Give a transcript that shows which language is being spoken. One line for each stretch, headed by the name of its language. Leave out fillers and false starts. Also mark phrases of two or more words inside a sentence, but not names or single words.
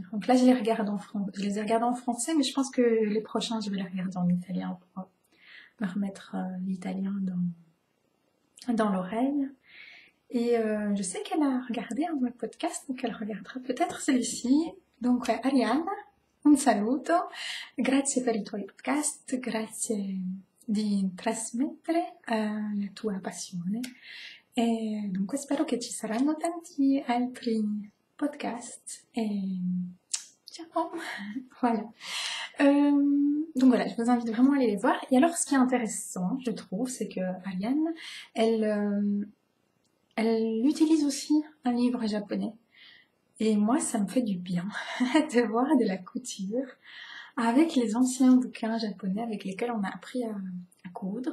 French: Donc là, je les ai regardés en français, mais je pense que les prochains, je vais les regarder en italien pour me remettre l'italien dans l'oreille. Et je sais qu'elle a regardé un de mes podcasts, donc elle regardera peut-être celui-ci. Donc,
Italian: Arianna, un saluto. Grazie per i tuoi podcast, grazie di trasmettere la tua passione. E dunque spero che ci saranno tanti altri podcast.
French: Et ciao. Voilà. Donc voilà, je vous invite vraiment à aller les voir. Et alors, ce qui est intéressant, je trouve, c'est que Ariane, elle utilise aussi un livre japonais. Et moi, ça me fait du bien de voir de la couture avec les anciens bouquins japonais avec lesquels on a appris à coudre.